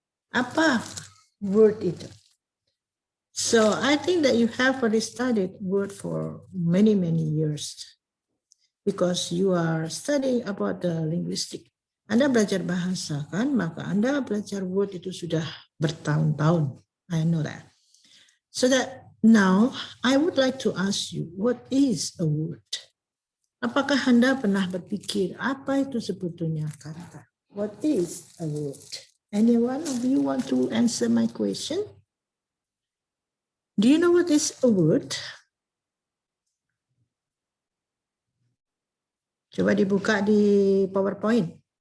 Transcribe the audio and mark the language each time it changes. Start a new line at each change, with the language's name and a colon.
Indonesian: Apa word itu?
English: So I think that you have already studied word for many years because you are studying about the linguistic.
Indonesian: Anda belajar bahasa kan, maka Anda belajar word itu sudah bertahun-tahun.
English: I know that. So that now I would like to ask you, what is a word?
Indonesian: Apakah Anda pernah berpikir apa itu sebetulnya kata?
English: What is a word? Anyone of you want to answer my question? Do you know what is a word?
Indonesian: Coba dibuka di PowerPoint.